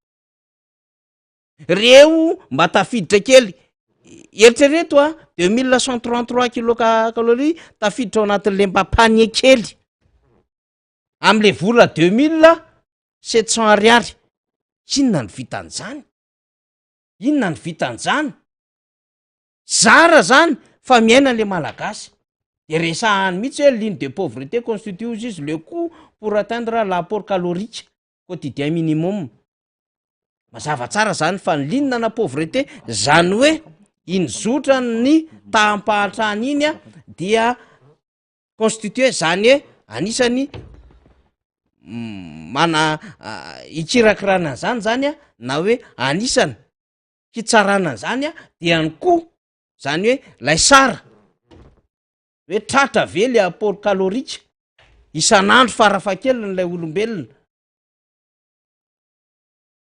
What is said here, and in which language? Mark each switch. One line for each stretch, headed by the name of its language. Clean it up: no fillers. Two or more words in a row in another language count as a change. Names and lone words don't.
Malagasy: Reo mba tafiditra kely eritrereto 2133 kilocalorie tafiditra ao anatin'le mba panier kely am'le vola 2700 ariary. Inona ny vitan'izany? Inona ny vitan'izany? Zara zany fa miaina le malagasy. De resahany mihitsy hoe
French: ligne de pauvreté constitue
Malagasy: ozy izy
French: le coût pour atteindre l'apport calorique quotidien minimum.
Malagasy: Mazava tsara zany fa ny ligne na pauvreté zany hoe inzotra ny taham-pahatrany iny dia constitue zany hoe anisany mana ikirakirana zany na hoe anisany hitsarana zany dia ny koa zany hoe lay sara hoe tratra ve le
French: apport calorique
Malagasy: isan'andro farafahakeliny lay olombelona.